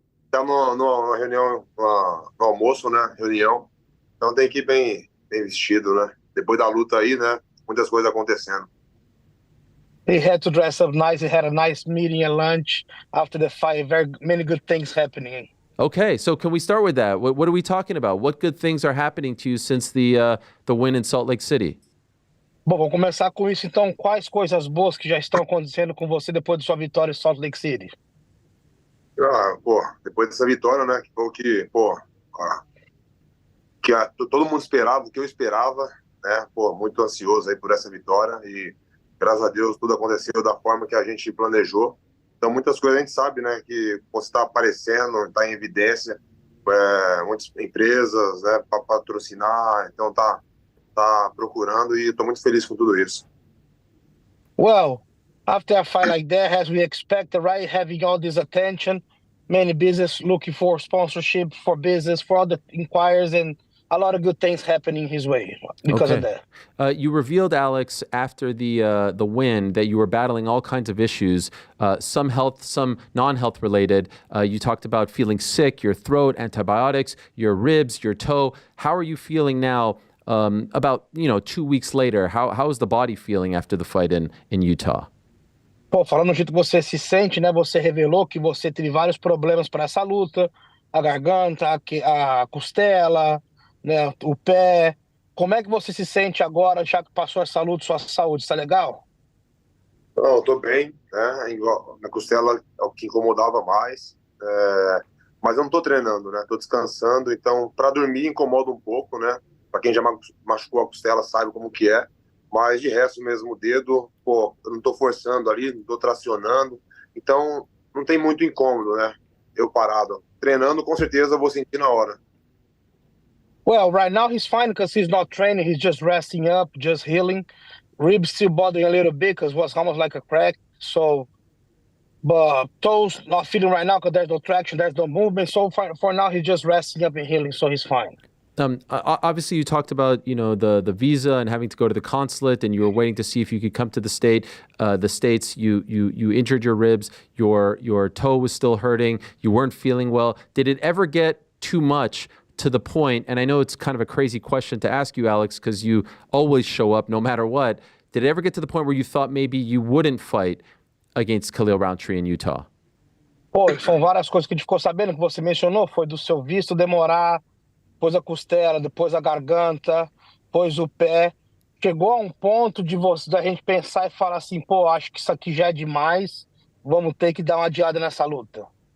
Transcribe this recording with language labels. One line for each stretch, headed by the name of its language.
Portuguese: Tá numa reunião, no almoço, né? Reunião. Então tem que ir bem vestido, né? Depois da luta aí, né? Muitas coisas acontecendo.
English: He had to dress up nice. He had a nice meeting at lunch after the fight. Very many good things happening. Okay, so can we start with that? What are we talking about? What good things are happening to you since the win in Salt Lake City?
Portuguese: Bom, vamos começar com isso então. Quais coisas boas que já estão acontecendo com você depois de sua vitória em Salt Lake City? Pô, depois dessa vitória, né? Que foi o que, pô, todo mundo esperava, o que eu esperava, né? Pô, muito ansioso aí por essa vitória e graças a Deus tudo aconteceu da forma que a gente planejou. Então muitas coisas a gente sabe, né? Que você está aparecendo, está em evidência, muitas empresas, né? Para patrocinar, então tá procurando e estou muito feliz com tudo isso.
English: Well, after a fight like that, as we expected, right, having all this attention, many business looking for sponsorship, for business, for other inquiries, and a lot of good things happening his way because of that. You revealed, Alex, after the win that you were battling all kinds of issues, some health, some non-health related. You talked about feeling sick, your throat, antibiotics, your ribs, your toe. How are you feeling now? About 2 weeks later, how is the body feeling after the fight in Utah?
Portuguese: Pô, falando do jeito que você se sente, né? Você revelou que você teve vários problemas para essa luta, a garganta, a costela, né? O pé. Como é que você se sente agora, já que passou essa luta, sua saúde? Está legal? Não, eu tô bem, né? Na costela é o que incomodava mais, mas eu não tô treinando, né? Tô descansando, então para dormir incomoda um pouco, né? Para quem já machucou a costela sabe como que é, mas de resto mesmo o dedo, pô, eu não tô forçando ali, não tô tracionando, então não tem muito incômodo, né? Eu parado. Treinando, com certeza eu vou sentir na hora.
English: Well, right now he's fine because he's not training. He's just resting up, just healing. Ribs still bothering a little bit because it was almost like a crack. So, but toes not feeling right now because there's no traction, there's no movement. So for now, he's just resting up and healing, so he's fine. Obviously, you talked about the visa and having to go to the consulate, and you were waiting to see if you could come to the states. You injured your ribs, your toe was still hurting, you weren't feeling well. Did it ever get too much to the point? And I know it's kind of a crazy question to ask you, Alex, because you always show up no matter what. Did it ever get to the point where you thought maybe you wouldn't fight against Khalil Rountree in Utah?
Portuguese: Pô, são várias coisas que a gente ficou sabendo que você mencionou, foi do seu visto demorar, depois a costela, depois a garganta, depois o pé. Chegou a um ponto da gente pensar e falar assim, pô, acho que isso aqui já é demais, vamos ter que dar uma adiada nessa luta.